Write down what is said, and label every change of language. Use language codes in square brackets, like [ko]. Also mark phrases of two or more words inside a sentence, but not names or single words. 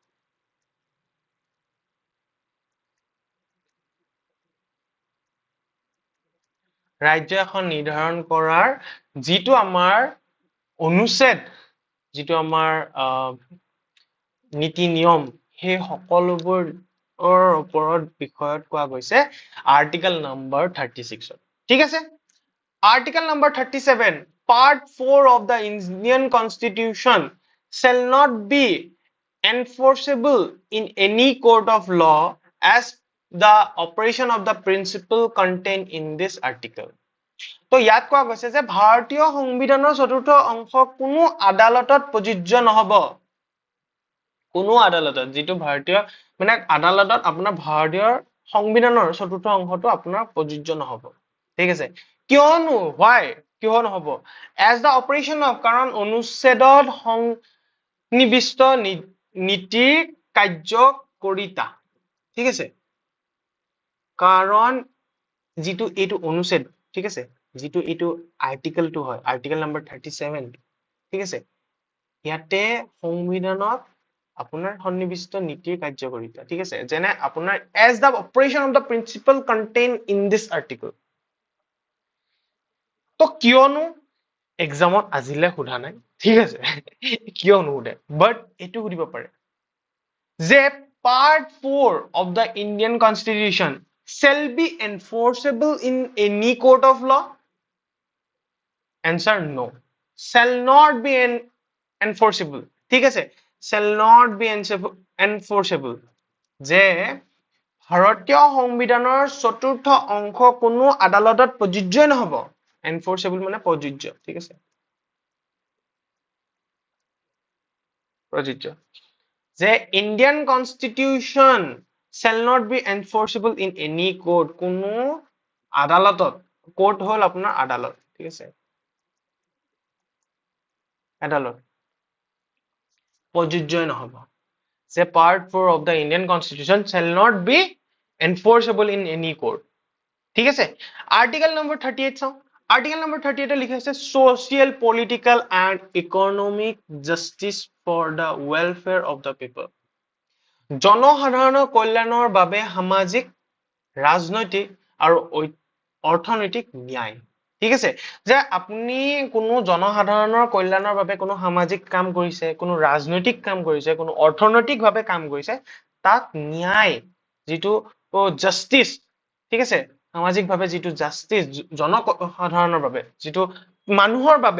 [as] ৰাজ্য এখন নিৰ্ধাৰণ কৰাৰ যিটো আমাৰ অনুচ্ছেদ যিটো আমাৰ নীতি নিয়ম হে সকলোবোৰ ওপৰত বিষয়ত কোৱা গৈছে [en] article number [as] 36 ঠিক আছে আৰ্টিকেল [en] নম্বৰ 37 part 4 of the Indian Constitution shall not be enforceable in any court of law as the operation of the principle contained in this article [as] তো ইয়াত কোৱা গৈছে যে ভাৰতীয় সংবিধানৰ চতুৰ্থ অংশ কোনো আদালতত প্ৰযোজ্য নহব কোনো আদালতত যিটো ভাৰতীয় মানে আদালতত আপোনাৰ ভাৰতীয় সংবিধানৰ চতুৰ্থ অংশটো আপোনাৰ প্ৰযোজ্য নহব ঠিক আছে কিয়নো why কিয় নহব [en] as the operation of [as] কাৰণ অনুচ্ছেদত সংনিবিষ্ট নীতিৰ কাৰ্যকৰিতা ঠিক আছে কাৰণ যিটো এইটো অনুচ্ছেদ ঠিক আছে যিটো এইটো আৰ্টিকেলটো হয় [en] article number [as] 37 ঠিক আছে ইয়াতে সংবিধানত আপোনাৰ সন্নিবিষ্ট নীতিৰ কাৰ্যকৰিতা ঠিক আছে যেনে আপোনাৰ [en] as the operation of the principle contained in this article [as] তো কিয়নো এক্সামত আজিলে সোধা নাই ঠিক আছে কিয় নুসুধে বাট এইটো সুধিব পাৰে যে [en] part 4 of the Indian Constitution shall be enforceable in any court of law answer no shall not be enforceable [as] ঠিক আছে [en] shall not be enforceable [as] যে ভাৰতীয় সংবিধানৰ চতুৰ্থ অংশ কোনো আদালতত প্ৰযোজ্য নহব [en] enforceable [as] মানে প্ৰযোজ্য ঠিক আছে প্ৰযোজ্য যে ইণ্ডিয়ান কনষ্টিটিউচন [en] shall not be enforceable in any court [as] কোনো আদালতত কোৰ্ট হল আপোনাৰ আদালত ঠিক আছে আদালত প্ৰযোজ্য নহব যে part [en] 4 of the Indian Constitution shall not be enforceable in any court [as] ঠিক আছে আৰ্টিকেল নম্বৰ 38 চাও আৰ্টিকেল নম্বৰ 38 লিখা আছে [en] social political and economic justice for the welfare of the people [as] জনসাধাৰণৰ কল্যাণৰ বাবে সামাজিক ৰাজনৈতিক আৰু অৰ্থনৈতিক ন্যায় ঠিক আছে যে আপুনি কোনো জনসাধাৰণৰ কল্যাণৰ বাবে কোনো সামাজিক কাম কৰিছে কোনো ৰাজনৈতিক কাম কৰিছে কোনো অৰ্থনৈতিকভাৱে কাম কৰিছে তাক ন্যায় যিটো জাস্টিস ঠিক আছে সামাজিকভাৱে যিটো জাস্টিস জনসাধাৰণৰ বাবে যিটো মানুহৰ